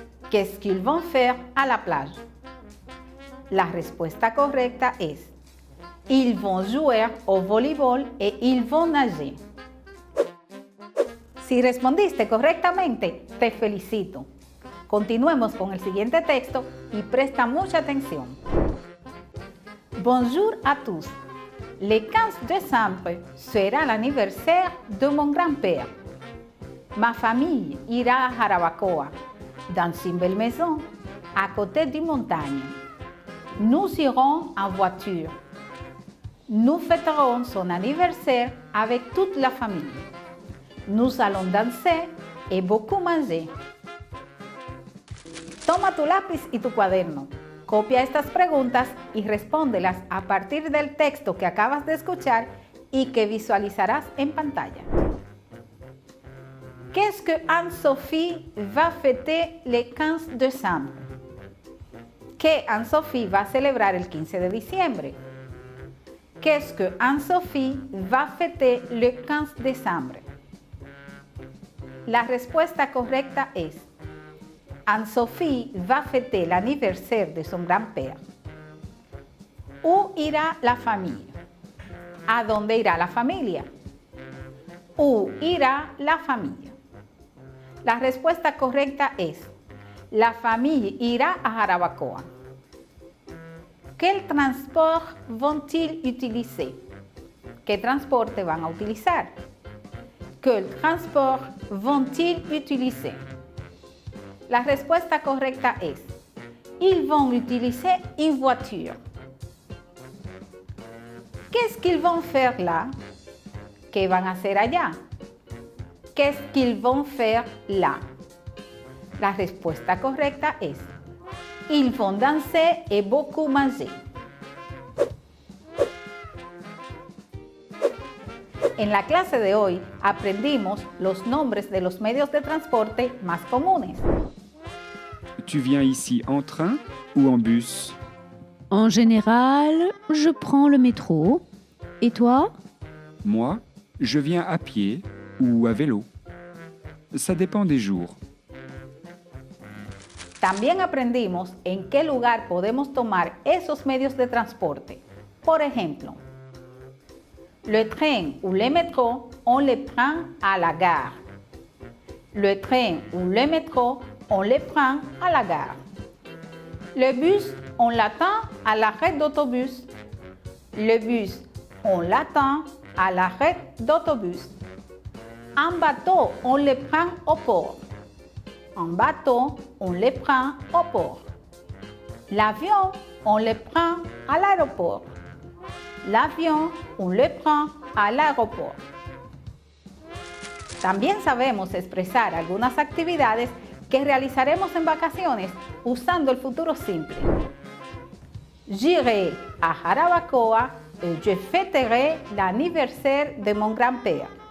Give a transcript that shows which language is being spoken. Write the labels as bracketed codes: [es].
[fr] Qu'est-ce qu'ils vont faire à la plage? [es] La respuesta correcta es: [fr] ils vont jouer au voleibol et ils vont nager. [es] Si respondiste correctamente, te felicito. Continuemos con el siguiente texto y presta mucha atención. [fr] Bonjour à tous. Le 15 décembre sera l'anniversaire de mon grand-père. Ma famille ira à Jarabacoa, dans une belle maison, à côté d'une montagne. Nous irons en voiture. Nous fêterons son anniversaire avec toute la famille. Nous allons danser et beaucoup manger. [es] Toma tu lápiz y tu cuaderno. Copia estas preguntas y respóndelas a partir del texto que acabas de escuchar y que visualizarás en pantalla. [fr] Qu'est-ce que Anne-Sophie va fêter le 15 décembre? [es] ¿Qué Anne-Sophie va a celebrar el 15 de diciembre? [fr] Qu'est-ce que Anne-Sophie va fêter le 15 décembre? [es] La respuesta correcta es: [fr] Anne-Sophie va fêter l'anniversaire de son grand-père. Où ira la familia? [es] ¿A dónde irá la familia? [fr] Où ira la familia? [es] La respuesta correcta es: la familia irá a Jarabacoa. [fr] ¿Quel transport vont-ils utiliser? [es] ¿Qué transporte van a utilizar? [fr] ¿Quel transport vont-ils utiliser? [es] La respuesta correcta es: [fr] ils vont utiliser une voiture. Qu'est-ce qu'ils vont faire là? [es] ¿Qué van a hacer allá? [fr] Qu'est-ce qu'ils vont faire là? [es] La respuesta correcta es: [fr] ils vont danser et beaucoup manger. [es] En la clase de hoy aprendimos los nombres de los medios de transporte más comunes. [fr] Tu viens ici en train ou en bus? En général, je prends le métro. Et toi? Moi, je viens à pied ou à vélo. Ça dépend des jours. [es] También aprendimos en qué lugar podemos tomar esos medios de transporte. Por ejemplo, [fr] le train ou le métro, on les prend à la gare. Le train ou le métro, on les prend à la gare. Le bus, on l'attend à l'arrêt d'autobus. Le bus, on l'attend à l'arrêt d'autobus. Un bateau, on le prend au port. Un bateau, on le prend au port. L'avion, on le prend à l'aéroport. L'avion, on le prend à l'aéroport. [es] También sabemos expresar algunas actividades que realizaremos en vacaciones usando el futuro simple. [fr] J'irai à Jarabacoa et je fêterai l'anniversaire de mon grand-père.